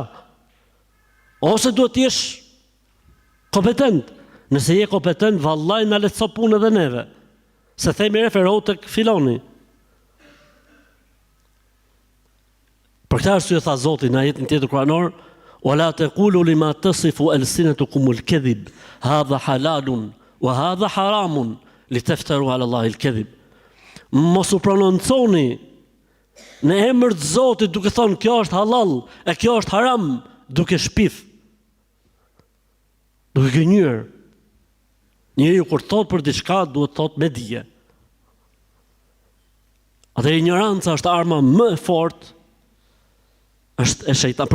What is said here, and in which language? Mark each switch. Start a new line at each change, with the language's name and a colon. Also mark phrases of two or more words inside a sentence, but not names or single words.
Albanian: Ose duhet të jesh kompetent. Nëse je kompetent, vallaj na lehtëso punën edhe neve. Se themi referohu tek filoni. Për këtë arsye tha Zoti në ajetin tjetër kuranor:
Arabic: "ولا تقولوا لما تصف ألسنتكم الكذب هذا حلال وهذا حرام لتفتروا على الله الكذب."
Albanian: Mos u prononconi në emër të Zotit duke thonë kjo është halal e kjo është haram, duke shpif, duke gënjur. Njeriu kur thot për diçka duhet thot me dije. Atë ignoranca është arma më e fortë, është e shejtanit.